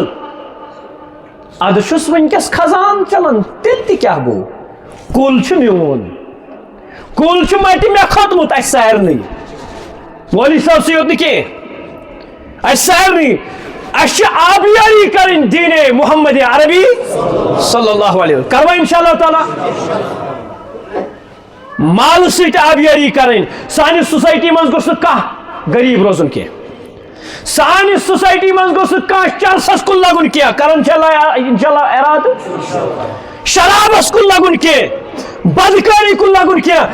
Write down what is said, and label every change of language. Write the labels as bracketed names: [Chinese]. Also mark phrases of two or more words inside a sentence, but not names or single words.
[Kashmiri] ادٕ چھُس وٕنکٮ۪س خزان چلان تیٚلہِ تہِ کیٛاہ گوٚو, کُل چھُ میون, کُل چھُ مٹہِ مےٚ کھوٚتمُت اَسہِ سارنٕے. مولوی صٲب سٕے یوت نہٕ کینٛہہ, اَسہِ سارنٕے. اَسہِ چھِ آبیٲری کَرٕنۍ دیٖنِ محمد عربی [Arabic] صلی اللہ علیہ وسلم. [Kashmiri] کروا [Arabic] انشاءاللہ تعالیٰ [Kashmiri] مالہٕ سۭتۍ آبیٲری کَرٕنۍ. سانہِ سوسایٹی منٛز گوٚژھ نہٕ کانٛہہ غریٖب روزُن کینٛہہ, سانہِ سوسایٹی منٛز گوٚژھ نہٕ کانٛہہ چرسَس کُن لگُن کینٛہہ, کران چھا انشاءاللہ اِرادٕ, شرابس کُن لگُن کینٛہہ, بدکاری کُن لگُن کینٛہہ.